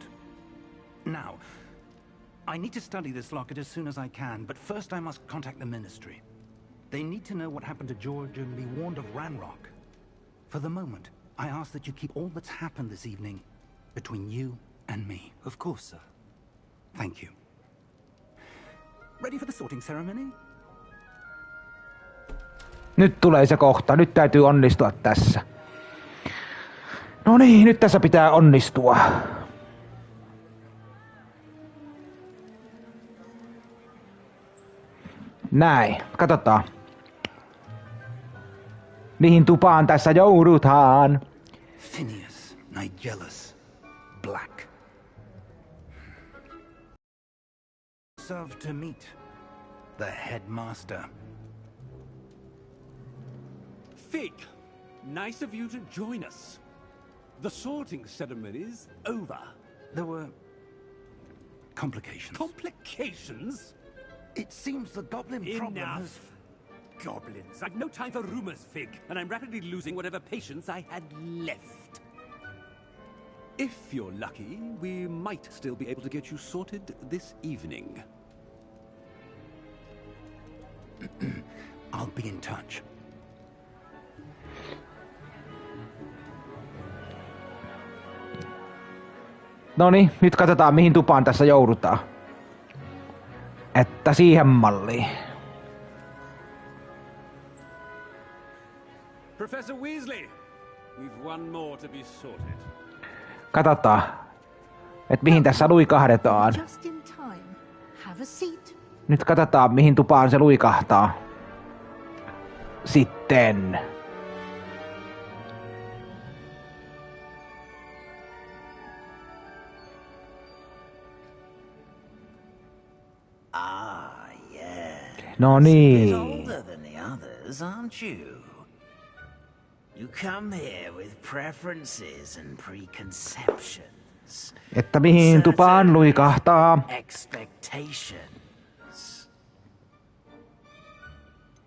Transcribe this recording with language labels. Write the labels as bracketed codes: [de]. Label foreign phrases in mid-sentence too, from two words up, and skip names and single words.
[en] Now, I need to study this locket as soon as I can, but first I must contact the Ministry. They need to know what happened to George and be warned of Ranrock. For the moment, I ask that you keep all that's happened this evening between you and me. Of course, sir. Thank you. Ready for the sorting ceremony? [fi] Nyt tulee se kohta. Nyt täytyy onnistua tässä. No niin, nyt tässä pitää onnistua. Näin, katsotaan. Mihin tupaan tässä joudutaan? [en] Phineas, Nigellus, Black. Serve to meet the headmaster. Fig, nice of you to join us. The sorting ceremony's over. There were complications. Complications? It seems the goblin problem has... Enough. Goblins. I've no time for rumors, Fig, and I'm rapidly losing whatever patience I had left. If you're lucky, we might still be able to get you sorted this evening. I'll be in touch. [fi] Noniin, nyt katsotaan mihin tupaan tässä joudutaan. Että siihen malliin. [en] Professor Weasley, we've one more to be sorted. [fi] Katsotaan, että mihin tässä luikahdetaan. [en] Just in time. Have a seat. [fi] Nyt katsotaan mihin tupaan se luikahtaa. Sitten. [en] Ah, yes. [fi] No [en] A bit [fi] niin. [en] older than the others, aren't you? You come here with preferences and preconceptions. [fi] Että mihin tupaan luikahtaa. [en] Expectations.